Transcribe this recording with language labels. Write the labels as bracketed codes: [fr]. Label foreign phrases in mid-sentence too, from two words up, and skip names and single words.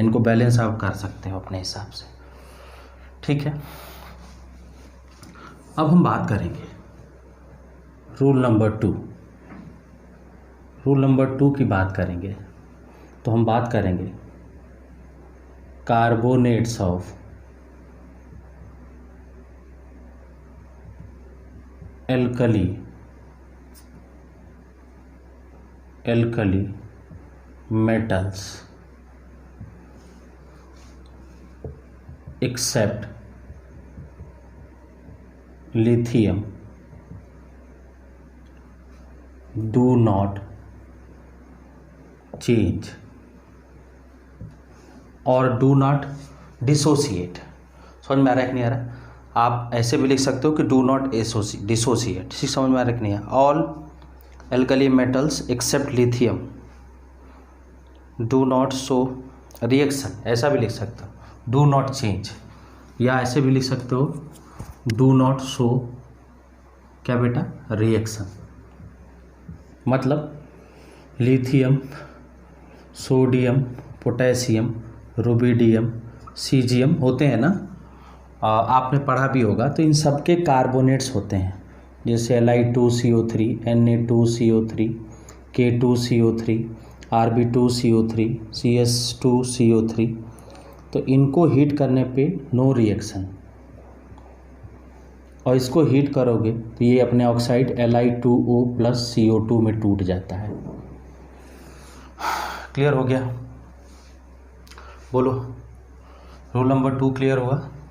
[hi] इनको बैलेंस आप कर सकते हो अपने हिसाब से, ठीक है? अब हम बात करेंगे [en] rule number [hi] 2 की बात करेंगे। तो हम बात करेंगे [en] carbonates of alkali metals except lithium do not change और do not dissociate. [hi] समझ में आ रहा है कि नहीं आ रहा? आप ऐसे भी लिख सकते हो कि [en] do not dissociate. [hi] समझ में आ रहा है कि नहीं? [en] All alkali metals except lithium do not show reaction, [hi] ऐसा भी लिख सकते हो। [en] do not change, [hi] या ऐसे भी लिख सकते हो [en] do not show [hi] क्या बेटा? रिएक्शन। मतलब लिथियम, सोडियम, पोटेशियम, रुबिडियम, सीजियम होते हैं ना, आपने पढ़ा भी होगा। तो इन सब के कार्बोनेट्स होते हैं, जैसे Li2CO3, Na2CO3, K2CO3, Rb2CO3, CS2CO3। तो इनको हीट करने पे [en] no reaction, [hi] और इसको हीट करोगे तो ये अपने ऑक्साइड Li2O प्लस CO2 में टूट जाता है। क्लियर हो गया? बोलो, [en] rule number [hi] 2 क्लियर हुआ?